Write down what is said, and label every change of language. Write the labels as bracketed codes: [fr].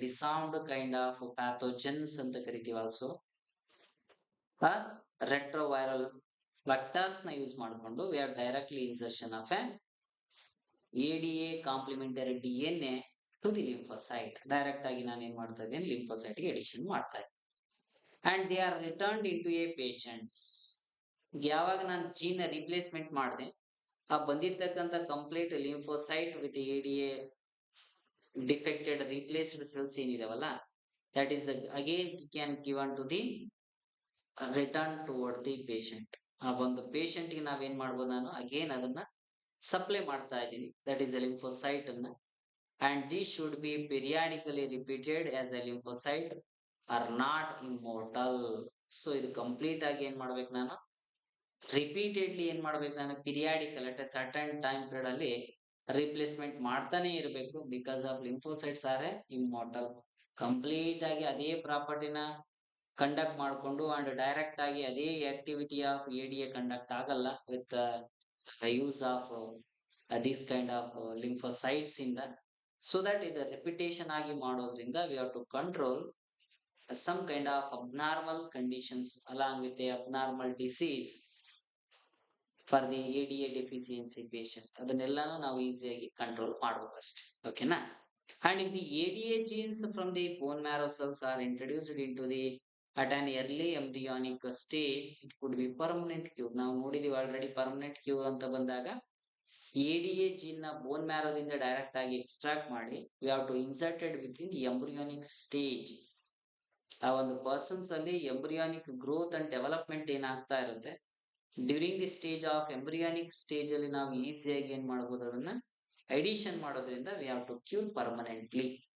[kn] ಡಿಸಾರ್ಮ್ಡ್ kind of pathogens ಅಂತ ಕರಿತೀವಿ. Also retroviral [en] vectors [kn] ನ ಯೂಸ್ ಮಾಡಿಕೊಂಡು [en] we have directly insertion of a ADA complementary DNA to the lymphocyte. [kn] Direct ಆಗಿ ನಾನು ಏನ್ ಮಾಡ್ತಾ ಇದ್ದೀನಿ, lymphocyte ಗೆ ಎಡಿಷನ್ ಮಾಡ್ತಾ ಇದ್ದೀನಿ. [en] And they are returned into a patients. [kn] ಯಾವಾಗ ನಾನು ಜೀನ್ ರಿಪ್ಲೇಸ್ಮೆಂಟ್ ಮಾಡಿದೆ, ಆ ಬಂದಿರ್ತಕ್ಕಂಥ complete lymphocyte with ADA defected replaced cells ಏನಿದಾವಲ್ಲ, [en] that is again can given to the return toward the patient. [kn] ಆ ಒಂದು ಪೇಷಂಟ್ ಗೆ ನಾವೇನ್ ಮಾಡ್ಬೋದು, ನಾನು ಅಗೇನ್ ಅದನ್ನ ಸಪ್ಲೈ ಮಾಡ್ತಾ ಇದ್ದೀನಿ, ದಟ್ ಈಸ್ ಎ ಲಿಂಫೋಸೈಟ್ ಅನ್ನ. [en] And this should be periodically repeated as a lymphocyte are not immortal. [kn] So ಇದು ಕಂಪ್ಲೀಟ್ ಆಗಿ ಏನ್ ಮಾಡ್ಬೇಕು, ನಾನು ರಿಪೀಟೆಡ್ಲಿ ಏನ್ ಮಾಡ್ಬೇಕು, ನಾನು periodical at A certain time period ಅಲ್ಲಿ ರಿಪ್ಲೇಸ್ಮೆಂಟ್ ಮಾಡ್ತಾನೆ ಇರಬೇಕು. [en] Because of lymphocytes are a immortal. [kn] Complete ಆಗಿ ಅದೇ ಪ್ರಾಪರ್ಟಿನ ಕಂಡಕ್ಟ್ ಮಾಡಿಕೊಂಡು ಅಂಡ್ ಡೈರೆಕ್ಟ್ ಆಗಿ ಅದೇ ಆಕ್ಟಿವಿಟಿ ಆಫ್ ADA ಕಂಡಕ್ಟ್ ಆಗಲ್ಲ [en] With use of this kind of lymphocytes ಇಂದ. So that [kn] ಇದು ರೆಪಿಟೇಷನ್ ಆಗಿ ಮಾಡೋದ್ರಿಂದ [en] We have to control some kind of abnormal conditions along with the abnormal disease for the ADA deficiency patient. [kn] ಅದನ್ನೆಲ್ಲಾನು ನಾವು ಈಸಿಯಾಗಿ control ಮಾಡಬಹುದು ಅಷ್ಟೇ. ಓಕೆನಾ? [en] And if the ADA genes from the bone marrow cells are introduced into the at an early embryonic stage, it could be permanent cure. [kn] ನಾವು ನೋಡಿದೀವಿ already permanent cure ಅಂತ ಬಂದಾಗ ADA gene ನ ಬೋನ್ ಮ್ಯಾರೋದಿಂದ ಡೈರೆಕ್ಟ್ ಆಗಿ extract ಮಾಡಿ [en] we have to inserted within the embryonic stage. [kn] ಆ ಒಂದು persons ಅಲ್ಲಿ ಎಂಬ್ರಿಯಾನಿಕ್ ಗ್ರೋತ್ ಅಂಡ್ ಡೆವಲಪ್ಮೆಂಟ್ ಏನಾಗ್ತಾ ಇರುತ್ತೆ, [en] during the stage of embryonic stage [kn] ಅಲ್ಲಿ ನಾವು ಈಸಿಯಾಗಿ ಏನ್ ಮಾಡಬಹುದು, ಅದನ್ನ ಎಡಿಷನ್ ಮಾಡೋದ್ರಿಂದ [en] We have to cure permanently.